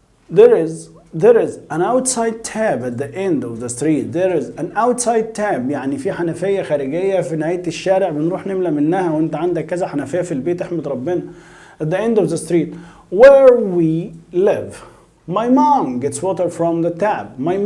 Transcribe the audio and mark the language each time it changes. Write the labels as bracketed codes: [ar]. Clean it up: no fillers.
[en] There is an outside tap at the end of the street. There is an outside tap [ar] يعني في حنفية خارجية في نهاية الشارع بنروح نملى منها، وانت عندك كذا حنفية في البيت احمد ربنا. [en] At the end of the street where we live. My mom gets water from the tap.